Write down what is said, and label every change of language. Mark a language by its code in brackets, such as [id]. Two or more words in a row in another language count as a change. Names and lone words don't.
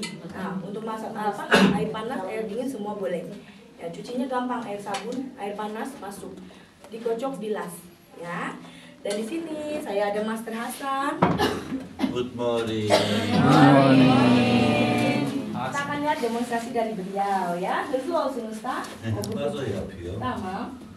[id] Nah, untuk masak air panas, air dingin semua boleh. Ya, cucinya gampang, air sabun, air panas masuk, dikocok bilas. Ya, dan di sini saya ada Master Hasan. [en] Good morning. [id] Kita akan lihat demonstrasi dari beliau ya. [tr] Hızlı olsun usta. Nasıl yapıyor? Tamam.